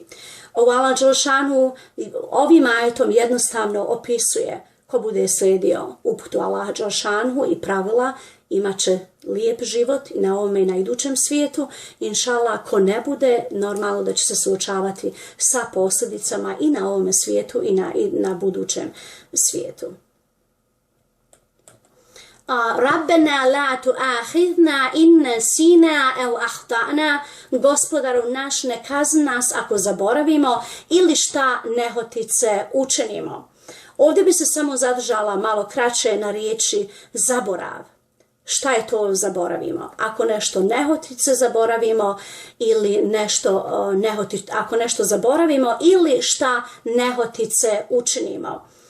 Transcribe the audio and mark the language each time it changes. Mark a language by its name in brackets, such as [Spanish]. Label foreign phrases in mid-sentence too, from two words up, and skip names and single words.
[Bosnian] Allah dželešanu ovim ajetom jednostavno opisuje ko bude slijedio uputu Allaha dželešanu i pravila, imat će lijep život i na ovome i na idućem svijetu. Inšallah, ko ne bude, normalno da će se suočavati sa posljedicama i na ovome svijetu i na budućem svijetu. [Arabic] ربنا لا تؤاخذنا إن نسينا أو أخطأنا. [Bosnian] Gospodaru naš, ne kazni nas ako zaboravimo ili šta nehotice učinimo. Ovdje bi se samo zadržala malo kraće na riječi zaborav. Šta je to zaboravimo? Ako nešto nehotice zaboravimo ili ako nešto zaboravimo ili šta nehotice učinimo.